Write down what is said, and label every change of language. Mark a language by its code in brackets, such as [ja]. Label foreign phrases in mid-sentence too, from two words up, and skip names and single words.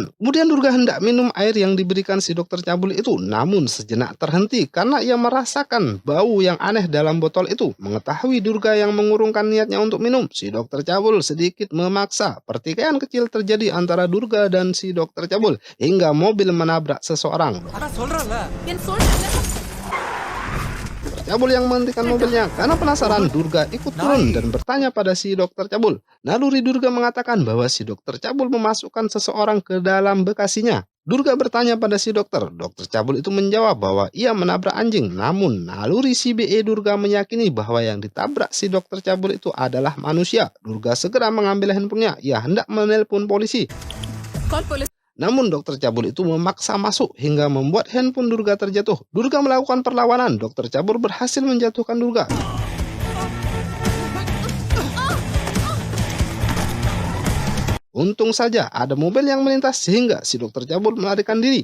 [id] Kemudian Durga hendak minum air yang diberikan si dokter cabul itu. Namun sejenak terhenti karena ia merasakan bau yang aneh dalam botol itu. Mengetahui Durga yang mengurungkan niatnya untuk minum, si dokter cabul sedikit memaksa. Pertikaian kecil terjadi antara Durga dan si dokter cabul hingga mobil menabrak seseorang. [ta] ஆனா சொல்றேன்ல. என் சொல்றேன்ல. [id] Cabul yang menghentikan mobilnya karena penasaran. Durga ikut turun dan bertanya pada si dokter cabul. Naluri Durga mengatakan bahwa si dokter cabul memasukkan seseorang ke dalam bekasinya. Durga bertanya pada si dokter. Dokter cabul itu menjawab bahwa ia menabrak anjing. Namun naluri si BE Durga meyakini bahwa yang ditabrak si dokter cabul itu adalah manusia. Durga segera mengambil handphonenya. Ia hendak menelpon polisi. [en] call police. [id] Namun dokter cabul itu memaksa masuk hingga membuat handphone Durga terjatuh. Durga melakukan perlawanan. Dokter cabul berhasil menjatuhkan Durga. Untung saja ada mobil yang melintas sehingga si dokter cabul melarikan diri.